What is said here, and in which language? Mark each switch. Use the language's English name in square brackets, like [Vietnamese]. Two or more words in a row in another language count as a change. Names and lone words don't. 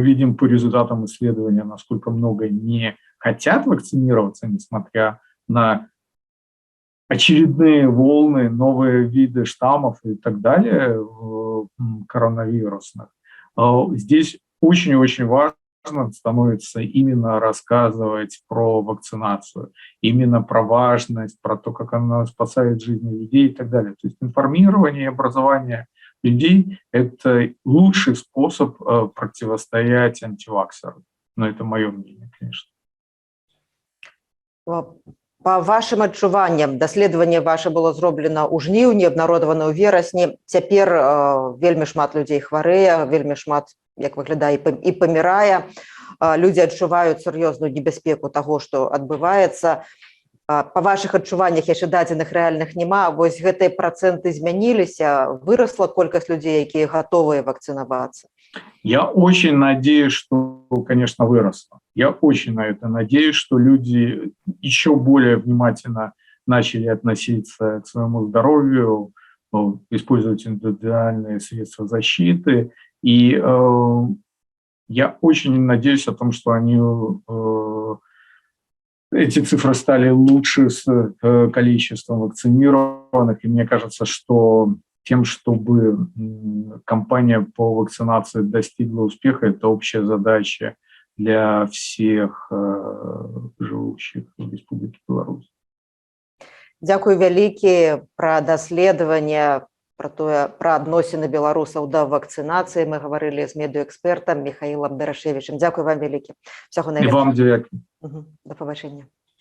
[Russian] видим по результатам исследования, насколько много не хотят вакцинироваться, несмотря на очередные волны, новые виды штаммов и так далее коронавирусных, здесь очень-очень важно становится именно рассказывать про вакцинацию, именно про важность, про то, как она спасает жизни людей и так далее. То есть информирование и образование людей – это лучший способ противостоять антиваксерам. Но это мое мнение, конечно. По вашим [Belarusian] адчуванням, даследаванне ваше было зроблена ў жніўні, абнародавана ў верасні. Цяпер вельмі шмат людзей хварэе, вельмі шмат, як выглядае, і памірае. Людзі адчуваюць сур'ёзную небяспеку таго, што адбываецца. Па вашых адчуваннях яшчэ дадзеных рэальных няма. Вось гэтыя працэнты змяніліся, вырасла колькасць людзей, якія гатовыя вакцынавацца. [Russian] Я очень надеюсь, что, конечно, выросло. Я очень на это надеюсь, что люди еще более внимательно начали относиться к своему здоровью, использовать индивидуальные средства защиты. И я очень надеюсь о том, что эти цифры стали лучше с количеством вакцинированных. И мне кажется, что тем, чтобы кампания по вакцинации достигла успеха, это общая задача для всех живущих в Республике Беларусь. [Belarusian] Дзякуй вялікі пра даследаванне, пра адносіны беларусаў да вакцынацыі. Мы гаварылі з медыаэкспертам Михаілам Дарашевічам. Дзякуй вам вялікі. Всяго найлепшага. І вам дзякуй. Да пабачэння.